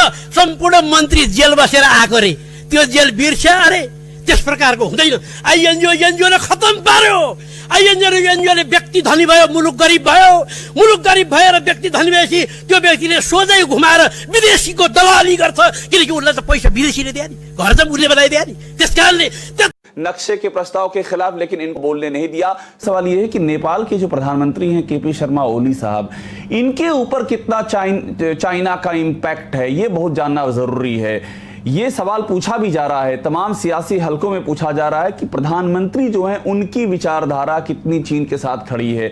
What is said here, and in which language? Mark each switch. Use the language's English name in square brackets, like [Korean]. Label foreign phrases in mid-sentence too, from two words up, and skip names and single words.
[Nepali] सम्पूर्ण मन्त्री जेल बसेर आएको रे, त्यो जेल बिर्स्या अरे, त्यस प्रकारको हुँदैन। एनजिओले खतम पार्यो। एनजिओले व्यक्ति धनी भयो, मुलुक गरिब भयो। मुलुक गरिब भएर व्यक्ति धनी भएपछि त्यो व्यक्तिले सोझै घुमाएर विदेशीको दलाली गर्छ, किनकि उसलाई त पैसा विदेशीले दिया नि, घर त उसले बनाइदिया नि। त्यस कारणले [Hindi] नक्शे के प्रस्ताव के खिलाफ, लेकिन इनको बोलने नहीं दिया। सवाल यह है कि नेपाल के जो प्रधानमंत्री हैं केपी शर्मा ओली साहब, इनके ऊपर कितना चाइना का इम्पैक्ट है, ये बहुत जानना जरूरी है। ये सवाल पूछा भी जा रहा है, तमाम सियासी हलकों में पूछा जा रहा है कि प्रधानमंत्री जो है उनकी विचारधारा कितनी चीन के साथ खड़ी है।